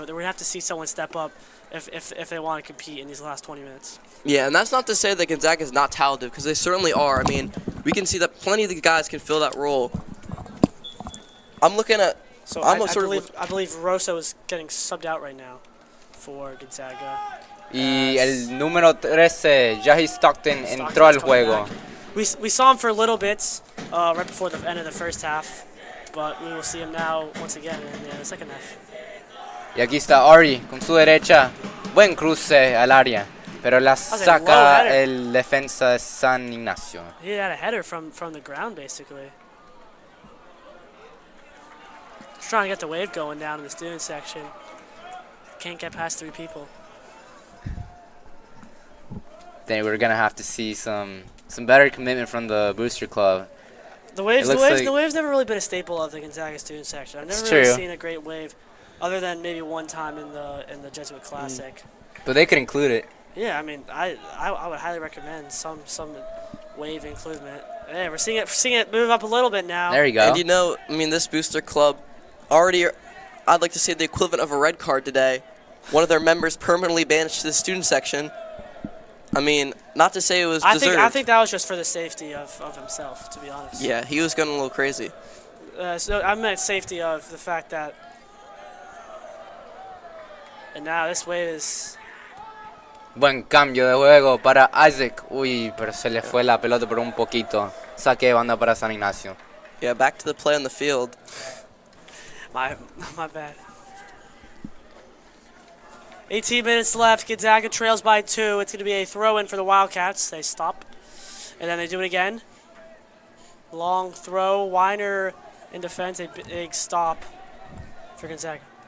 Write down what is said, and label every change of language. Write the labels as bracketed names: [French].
[English] We're going to have to see someone step up if they want to compete in these last 20 minutes. Yeah, and that's not to say that Gonzaga is not talented, because they certainly are. I mean, we can see that plenty of the guys can fill that role. I'm looking at. So I believe Rosso is getting subbed out right now for Gonzaga. [Spanish] Y el número 13, Jahi Stockton, entró al juego. [English] We saw him for a little bit right before the end of the first half, but we will see him now once again in the second half. [Spanish] Y aquí está Ari con su derecha. Buen cruce al área, pero la saca el defensa de San Ignacio. [English] He had a header from the ground, basically. Just trying to get the wave going down in the student section. Can't get past 3 people. Then we're gonna have to see some better commitment from the booster club. The wave's never really been a staple of the Gonzaga student section. I've never really seen a great wave, other than maybe one time in the Jesuit Classic. But they could include it. Yeah, I mean, I would highly recommend some wave inclusion. Hey, we're seeing it move up a little bit now. There you go. And you know, I mean, this booster club already, I'd like to say the equivalent of a red card today. One of their members permanently banished to the student section. I mean, not to say it was deserved. I think that was just for the safety of himself, to be honest. Yeah, he was going a little crazy. So I meant safety of the fact that. And now this wave is. [Spanish] Buen cambio de juego para Isaac. Uy, pero se le fue la pelota por un poquito. Saque de banda para San Ignacio. [English] Yeah, back to the play on the field. My bad. 18 minutes left. Gonzaga trails by 2. It's going to be a throw-in for the Wildcats. They stop, and then they do it again. Long throw. Weiner in defense. A big stop for Gonzaga.